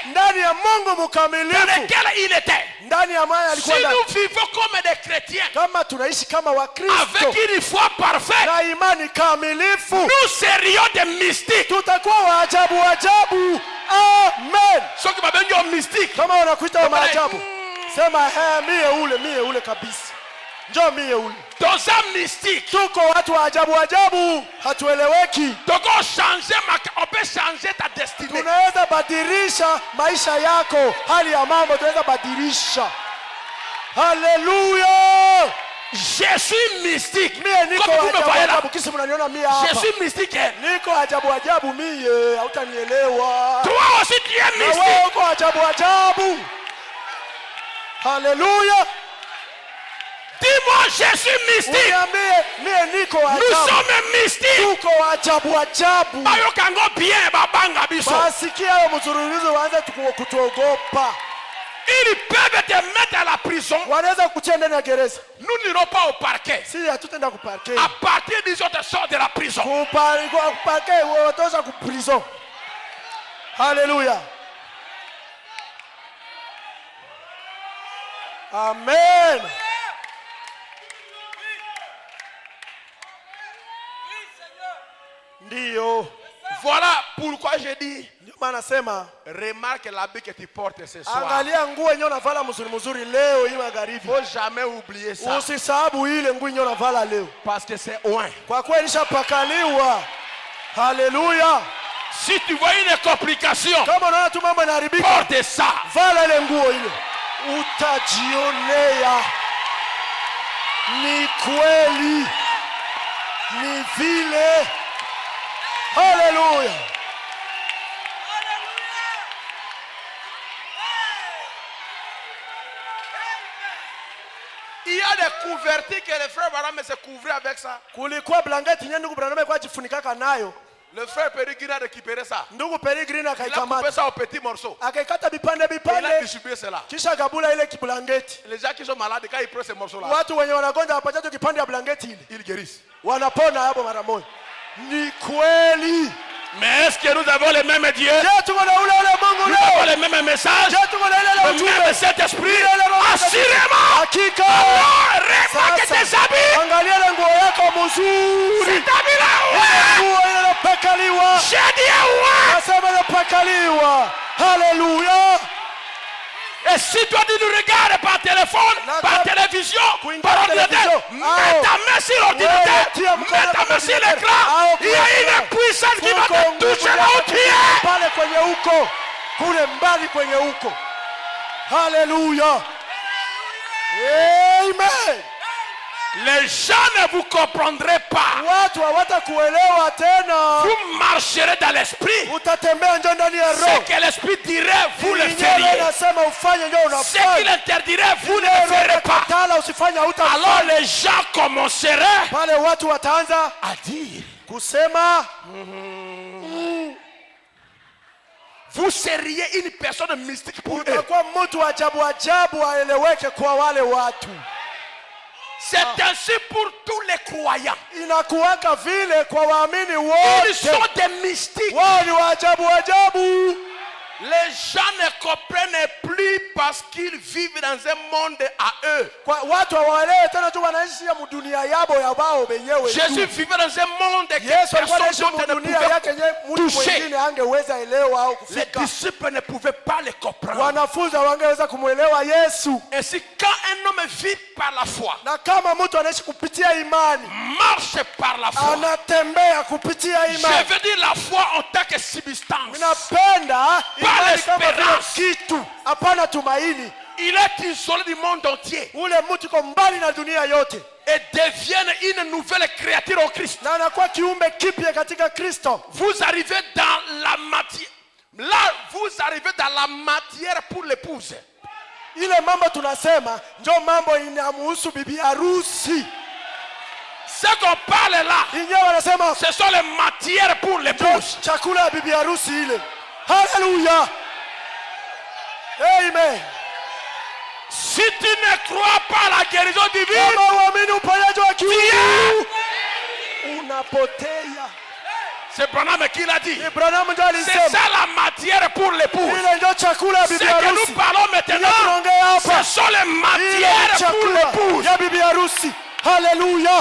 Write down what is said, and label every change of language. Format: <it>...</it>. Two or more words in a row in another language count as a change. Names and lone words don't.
<sw>Ndani ya Mungu mkamilifu.</sw> <fr>Dans lequel il était.</fr> <sw>Ndani ya maana alikuwa si ndani.</sw> <fr>nous vivons comme des chrétiens.</fr> <sw>Kama tunaishi kama Wakristo.</sw> <fr>Avec une foi parfaite.</fr> <sw>Na imani kamilifu.</sw> <fr>Nous serions des mystiques.</fr> <sw>Tutakuwa wa ajabu ajabu. Amen.</sw> <fr>Ceux qui m'appellent des mystiques.</fr> <sw>Kama wanakuita wa maajabu. Sema mie ule kabisa. Njoo mie ule.</sw> <fr>Dans un mystique.</fr> <sw>Tuko watu wa ajabu ajabu, hatueleweki.</sw> <fr>On peut changer ta destinée.</fr> <sw>Tunaweza badilisha maisha yako, hali ya mambo tunaweza badilisha. Hallelujah.</sw> <fr>Je suis mystique.</fr> <sw>Mie niko</sw> <fr>Comme vous me voyez là.</fr> <sw>kisi mnaniona mie hapa.</sw> <fr>Je suis mystique.</fr> <sw>Niko ajabu ajabu mie, hautanielewa.</sw> <fr>Toi aussi tu es mystique.</fr> <sw>Wewe uko ajabu ajabu. Hallelujah.</sw> <fr>Dis-moi, je suis mystique.</fr> <sw>Mie niko ajabu.</sw> <fr>Nous sommes mystiques.</fr> <sw>Tuko ajabu ajabu.</sw> <ln>Bayo kango bien babanga biso.</ln> <sw>Basikia hayo mzururizo waanze kutuogopa.</sw> <fr>Ils peuvent te mettre à la prison.</fr> <sw>Wanaweza kukutia ndani ya gereza.</sw> <fr>Nous n'irons pas au parquet.</fr> <sw>Si hatutaenda kuparke.</sw> <fr>À partir d'ils ont sort de la prison.</fr> <sw>Kuparke watosha ku prison. Hallelujah. Amen. Ndio.</sw> <fr>Voilà pourquoi je dis.</fr> <sw>Ndio maana nasema</sw> <fr>remarque l'habit que tu portes ce soir.</fr> <sw>Angalia nguo yenyewe unavala mzuri leo hii magharibi.</sw> <fr>Faut jamais oublier ça.</fr> <sw>Usisahau ile nguo yenyewe unavala leo.</sw> <fr>Parce que c'est oin.</fr> <sw>Kwa kweli ishapakaliwa. Hallelujah.</sw> <fr>Si tu vois une complication,</fr> <sw>kama unaona tu mambo yanaharibika,</sw> <fr>porte ça.</fr> <sw>Vala ile nguo ile. Utajionea. Ni kweli. Ni vile. Hallelujah.</sw> <fr>Il y a des couvertures que les frères Branham se couvraient avec ça.</fr> <sw>Kulikuwa blanketi nyingi ndugu Branham kwa jifunikaka nayo.</sw> <fr>Le frère Pérégrine a récupéré ça.</fr> <sw>Ndugu Pérégrine akaikamata.</sw> <fr>Il a coupé ça au petit morceau.</fr> <sw>Akaikata bipande bipande.</sw> <fr>Il a distribué cela.</fr> <sw>Kisha gabula ile kiblanketi.</sw> <fr>Les gens qui sont malades quand ils prennent ces morceaux là.</fr> <sw>Watu wenye wanagonja wapata tu kipande ya blanketi ile.</sw> <fr>Ils guérissent.</fr> <sw>Wanapona hapo mara moja. Ni kweli.</sw> <fr>Mais est-ce que nous avons le même Dieu?</fr> <sw>Je tuko na ule Mungu</sw> <fr>nous avons le même message?</fr> <sw>Je tuko na ile</sw> <fr>le même Saint-Esprit? Assurément.</fr> <sw>Hakika.</sw> <fr>Alors, remarque tes habits.</fr> <sw>Angalia ile nguo yako mzuri.</sw> <fr>Cet habit là.</fr> <sw>Nguo ile inapakaliwa.</sw> <fr>J'ai dit ouais.</fr> <sw>Nasema inapakaliwa. Hallelujah.</sw> <fr>Et si toi tu nous regardes par téléphone, par télévision, par ordinateur, mets ta main sur l'ordinateur, mets ta main sur l'écran, il y a une puissance qui va te toucher là où tu es.</fr> <sw>Pale kwenye uko, kule mbali kwenye uko. Hallelujah. Amen.</sw> <fr>Les gens ne vous comprendraient pas.</fr> <sw>Watu hawatakuelewa tena.</sw> <fr>Vous marcherez dans l'esprit.</fr> <sw>Utatembea ndio ndani ya</sw> <fr>Ce</fr> <sw>roho.</sw> <fr>que l'esprit dirait, vous le</fr> <sw>Yenyewe</sw> <fr>feriez.</fr> <sw>nasema ufanye ndio</sw> <fr>Ce</fr> <sw>unafanya.</sw> <fr>qu'il interdirait, vous ne le ferez pas.</fr> <sw>Katala usifanye</sw> <fr>Alors</fr> <sw>hautafanya.</sw> <fr>les gens commenceraient</fr> <sw>Pale watu wataanza</sw> <fr>à dire,</fr> <sw>kusema</sw> <fr>vous seriez une personne mystique pour eux.</fr> <sw>utakuwa mtu ajabu ajabu aeleweke kwa wale watu.</sw> <fr>C'est ainsi pour tous les croyants.</fr> <sw>Inakuwaka vile kwa waamini</sw> <fr>Ils</fr> <sw>wote.</sw> <fr>sont des mystiques.</fr> <sw>Wao ni waajabu ajabu.</sw> <fr>Les gens ne comprennent plus parce qu'ils vivent dans un monde à eux.</fr> <sw>Kwa watu hawaelewi tena tu wanaishi ya dunia yabo ya wao wenyewe.</sw> <fr>Jésus vivait dans un monde que</fr> <sw>Yesu alikuwa anaishi</sw> <fr>personne d'autre ne</fr> <sw>dunia yake</sw> <fr>pouvait</fr> <sw>mtu</sw> <fr>toucher.</fr> <sw>mwingine angeweza elewa au</sw> <fr>Les</fr> <sw>kufika.</sw> <fr>disciples ne pouvaient pas les comprendre.</fr> <sw>Wanafunzi wangeweza kumuelewa Yesu.</sw> <fr>Ainsi, quand un homme vit par la foi,</fr> <sw>Na kama mtu anaishi kupitia imani,</sw> <fr>marche par la foi,</fr> <sw>anatembea kupitia</sw> <fr>je</fr> <sw>imani.</sw> <fr>veux dire la foi en tant que substance.</fr> <sw>Ninapenda imani kama vile</sw> <fr>l'espérance.</fr> <sw>kitu, hapana tumaini.</sw> <fr>Il est isolé du monde entier</fr> <sw>Ule mtu uko mbali na dunia yote</sw> <fr>et devient une nouvelle créature en Christ.</fr> <sw>na anakuwa kiumbe kipya katika Kristo.</sw> <fr>Vous arrivez dans la matière. Là, vous arrivez dans la matière pour l'épouse.</fr> <sw>Ile mambo tunasema ndio mambo inamhusu bibi harusi.</sw> <fr>Ce qu'on parle là,</fr> <sw>Inyewe wanasema</sw> <fr>ce sont les matières pour l'épouse.</fr> <sw>chakula ya bibi harusi ile. Haleluya. Amen.</sw> <fr>Si tu ne crois pas à la guérison divine,</fr> <sw>Kama uamini uponyaji wa kiungu,</sw> <fr>Dieu,</fr> <sw>unapotea.</sw> <fr>c'est Branham qui l'a dit.</fr> <sw>Abrahamu ndio</sw> <fr>C'est</fr> <sw>alisema</sw> <fr>ça la matière pour l'épouse.</fr> <sw>ile ndio chakula ya</sw> <fr>Ce</fr> <sw>bibi</sw> <fr>que</fr> <sw>harusi.</sw> <fr>nous parlons maintenant,</fr> <sw>Tunaongea hapa</sw> <fr>ce sont les</fr> <sw>ile</sw> <fr>matières pour</fr> <sw>chakula</sw> <fr>l'épouse.</fr> <sw>ya bibi harusi. Haleluya.</sw>